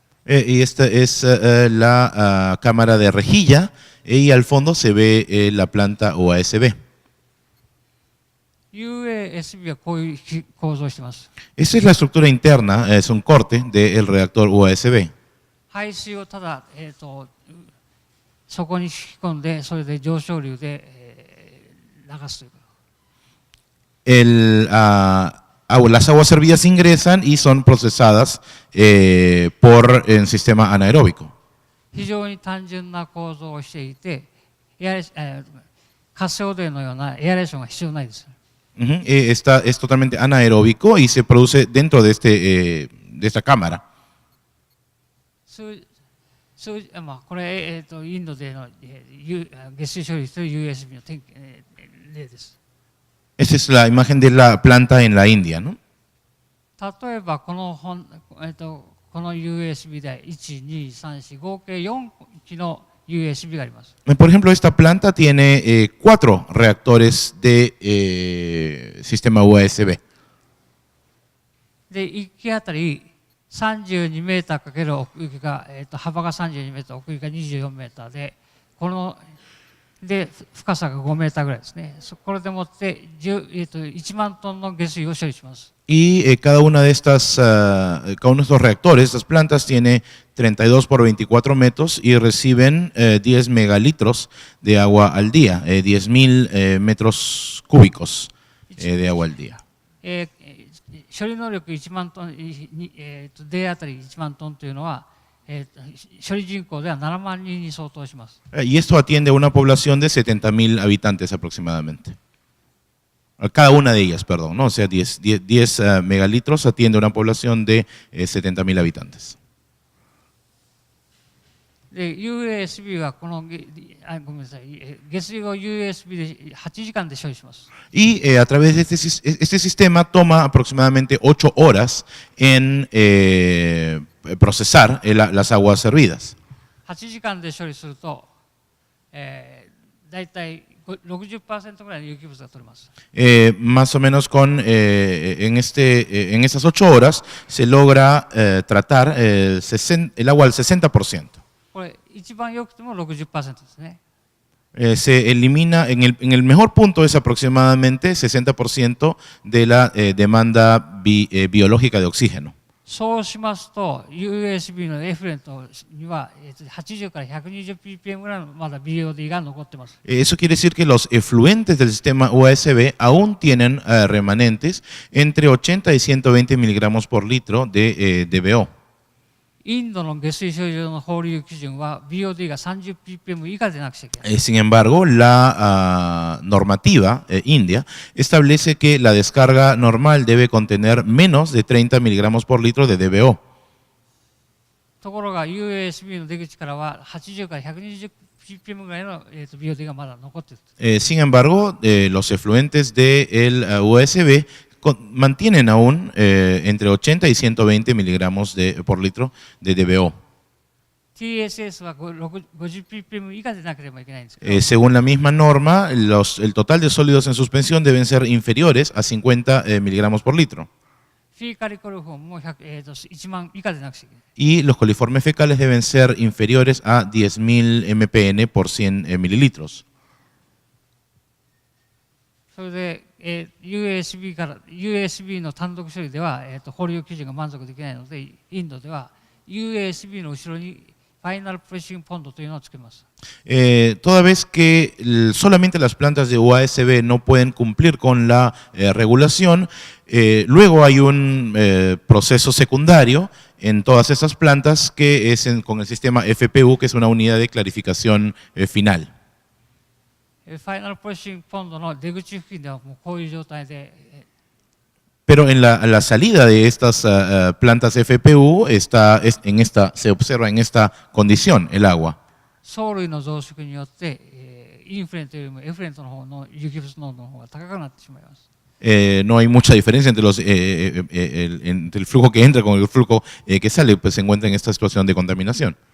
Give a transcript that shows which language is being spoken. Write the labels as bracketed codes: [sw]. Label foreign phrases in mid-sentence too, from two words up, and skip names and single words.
[es] Y esta es la cámara de rejilla y al fondo se ve la planta USB. [ja] USB はこういう構造をしています。 [es] Esta es la estructura interna, es un corte del reactor USB. [ja] 排水をただ、そこに引き込んで、それで上昇流で、流すというか。 [es] Las aguas servidas ingresan y son procesadas por el sistema anaeróbico. [ja] 非常に単純な構造をしていて、活性でのようなエアレーションが必要ないです。 [es] Es totalmente anaeróbico y se produce dentro de esta cámara. [ja] これ、インドでの下水処理する USB の例です。 [es] Esa es la imagen de la planta en la India, ¿no? [ja] 例えばこのUSB で1、2、3、4、合計4基の USB があります。 [es] Por ejemplo, esta planta tiene 4 reactores de sistema USB. [ja] で、1基あたり32メーターかける奥行きが、幅が32メーター、奥行きが24メーターで、深さが5メーターぐらいですね。これでもって1万トンの下水を処理します。 [es] Y cada uno de estos reactores, estas plantas, tiene 32 por 24 metros y reciben 10 megalitros de agua al día, 10.000 metros cúbicos de agua al día. [ja] 処理能力1万トン、デーあたり1万トンというのは、処理人口では7万人に相当します。 [es] Y esto atiende a una población de 70.000 habitantes aproximadamente. Cada una de ellas, perdón, ¿no? O sea, 10 megalitros atiende a una población de 70.000 habitantes. [ja] で、USB はごめんなさい、下水を USB で8時間で処理します。 [es] Y a través de este sistema toma aproximadamente 8 horas en procesar las aguas servidas. [ja] 8 時間で処理すると、だいたい 60% ぐらいの有機物が取れます。 [es] Más o menos en esas 8 horas se logra tratar el agua al 60%. [ja] これ一番良くても 60% ですね。 [es] Se elimina, en el mejor punto es aproximadamente 60% de la demanda biológica de oxígeno. [ja] そうしますと USB のエフレントには80から 120ppm ぐらいのまだ BOD が残っています。 [es] Eso quiere decir que los efluentes del sistema USB aún tienen remanentes entre 80 y 120 miligramos por litro de DBO. [ja] インドの下水処理場の放流基準は BOD が 30ppm 以下でなくちゃいけない。 [es] Sin embargo, la normativa india establece que la descarga normal debe contener menos de 30 miligramos por litro de DBO. [ja] ところが USB の出口からは80から 120ppm ぐらいの BOD がまだ残っている。 [es] Sin embargo, los efluentes del USB mantienen aún entre 80 y 120 miligramos por litro de DBO. [ja] TSS は 50ppm 以下でなければいけないんですけど、 [es] según la misma norma, el total de sólidos en suspensión deben ser inferiores a 50 miligramos por litro. [ja] フィーカリコルフォームも1万以下でなくちゃいけない。 [es] Y los coliformes fecales deben ser inferiores a 10.000 mpn por 100 mililitros. [ja] それで、USB から USB の単独処理では、保留基準が満足できないので、インドでは USB の後ろにファイナルプレッシングポンドというのをつけます。 [es] Toda vez que solamente las plantas de USB no pueden cumplir con la regulación, luego hay un proceso secundario en todas esas plantas que es con el sistema FPU, que es una unidad de clarificación final. [ja] ファイナルプレッシングポンドの出口付近ではもうこういう状態で、 [es] Pero en la salida de estas plantas FPU se observa en esta condición el agua. [ja] 藻類の増殖によって、インフレントよりもエフレントの方の有機物濃度の方が高くなってしまいます。 [es] No hay mucha diferencia entre entre el flujo que entra con el flujo que sale, pues se encuentra en esta situación de contaminación.